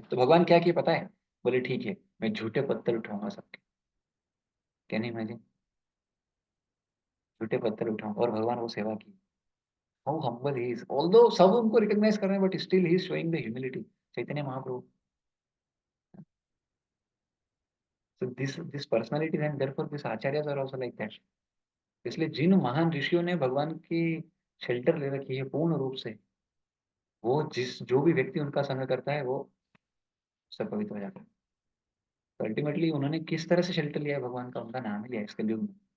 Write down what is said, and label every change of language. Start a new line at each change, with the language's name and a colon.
Hindi: तो भगवान क्या किए पता है, बोले ठीक है मैं झूठे पत्थर उठाऊंगा सबके। क्या नहीं इमेजिन, झूठे पत्थर उठाऊंगा, और भगवान वो सेवा की।
English: how humble he is, although
Hindi: सब उनको
English: recognise
Hindi: कर रहे हैं,
English: But still he is showing the humility.
Hindi: Chaitanya Mahaprabhu.
English: So this personality and therefore this acharyas are also like that.
Hindi: इसलिए जिन महान ऋषियों ने भगवान की शेल्टर ले रखी है पूर्ण रूप से, वो जिस जो भी व्यक्ति उनका संग करता है वो सब पवित्र हो जाता है। तो अल्टीमेटली उन्होंने किस तरह से शेल्टर लिया है भगवान का, उनका नाम ही लिया है इस कलयुग में।